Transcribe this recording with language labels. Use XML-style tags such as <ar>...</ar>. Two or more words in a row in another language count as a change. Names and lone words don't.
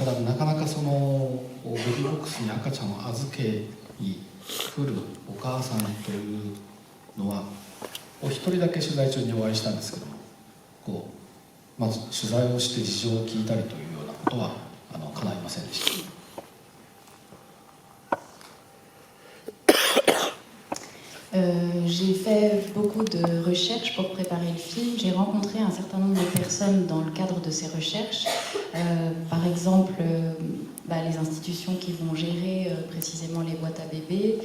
<ja>ただなかなかそのベビーボックスに赤ちゃんを預けに来るお母さんというのはお一人だけ取材中にお会いしたんですけども、こうまず取材をして事情を聞いたりというようなことは叶いませんでした。</ja> <fr>J'ai fait beaucoup de recherches pour préparer le film. J'ai rencontré un certain nombre de personnes dans le cadre de ces recherches. Par exemple, les institutions qui vont gérer précisément les boîtes à bébés.</fr>